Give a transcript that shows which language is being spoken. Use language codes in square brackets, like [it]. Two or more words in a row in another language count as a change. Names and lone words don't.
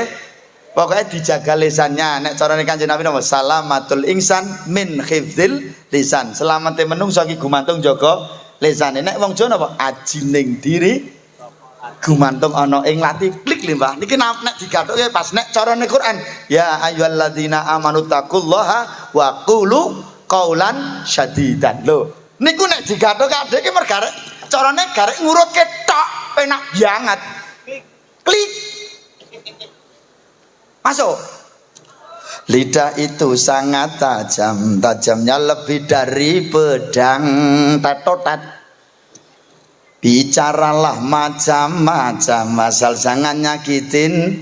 [jv] Pokoke dijaga lisannya. Nek carane Kanjeng Nabi napa? [ar] سلامة الإنسان من حفظ اللسان. [jv] Selamate menungso iki gumantung jaga lisane. Nek wong Jawa napa? Ajining diri gumantung ana ing lati. Klik lho Mbah. Niki nek digathuke pas nek carane Quran, [ar] يا أيها الذين آمنوا اتقوا الله وقولوا قولا سديدا. [jv] Lho, niku nek digathuke adek iki mergarek carane garek ngurutke tok penak banget. [id] Klik. Masuk. Lidah itu sangat tajam, tajamnya lebih dari pedang. Tatotat. Bicaralah macam-macam asal jangan nyakitin.